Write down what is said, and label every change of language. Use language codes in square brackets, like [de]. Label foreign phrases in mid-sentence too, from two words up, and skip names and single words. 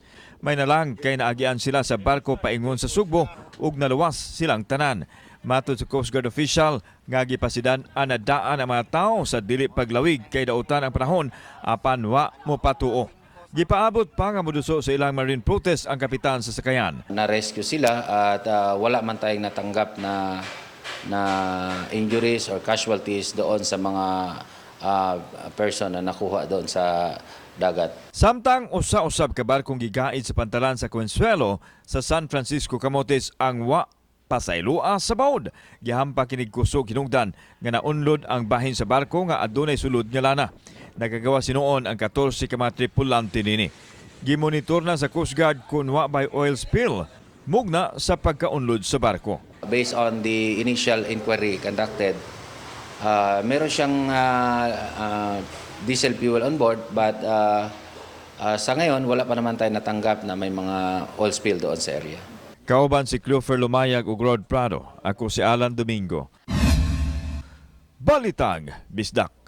[ceb] May nalang kay naagian sila sa barko paingon sa Sugbo ug naluwas silang tanan. Matod sa Coast Guard official, nga gipasidan anadaan ang mga tao sa dili paglawig kay dautan ang panahon apan wa mo patuo. Gipaabot pa nga moduso sa ilang [en] marine protest [ceb] ang kapitan sa sakayan. [tl] Na-rescue sila at wala man tayong natanggap na [en] injuries or casualties [tl] doon sa mga person na nakuha doon sa dagat. [ceb] Samtang usa-usab ka barkong gigaid sa pantalan sa Consuelo sa San Francisco, Camotes ang wa pasaylua sa bawd. Gihampa kinig kusog hinungdan nga naunlod ang bahin sa barko nga adunay sulod nga lana. Nagagawa sinuon ang 14 ka mga tripulante nini. Gimonitor na sa Coast Guard kung wa by [en] oil spill [ceb] mugna sa pagkaunlod sa barko. [en] Based on the initial inquiry conducted, [tl] meron siyang [en] diesel fuel on board [tl] but sa ngayon wala pa naman tayo natanggap na may mga [en] oil spill [tl] doon sa area. [ceb] Kauban si Clover Lumayag ug Rod Prado. Ako si Alan Domingo. Balitang Bisdak.